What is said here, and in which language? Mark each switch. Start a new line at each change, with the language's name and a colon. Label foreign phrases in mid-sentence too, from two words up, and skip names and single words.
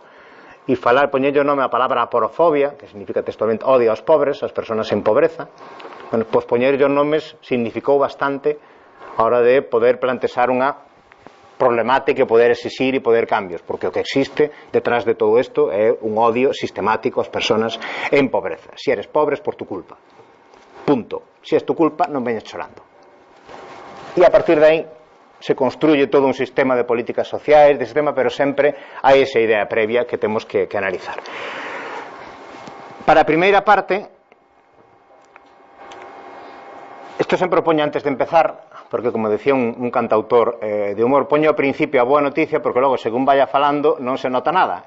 Galician: E falar, poñerlle o nome a palabra porofobia, que significa textualmente odio aos pobres, ás persoas en pobreza, bueno, pois poñerlle os nomes significou bastante a hora de poder plantexar unha problemática e poder exixir e poder cambios, porque o que existe detrás de todo isto é un odio sistemático ás persoas en pobreza.
Spanish: Si eres pobre es por tu culpa, punto. Si es tu culpa
Galician: non veñes chorando. E a partir de aí
Spanish: se construye
Galician: todo un sistema de políticas sociais, de sistema, pero sempre hai esa idea previa que temos que analizar. Para a primeira parte, isto sempre o poño antes de empezar, porque como decía un cantautor de humor, poño ao principio a boa noticia porque logo
Spanish: según vaya
Galician: falando non se nota nada.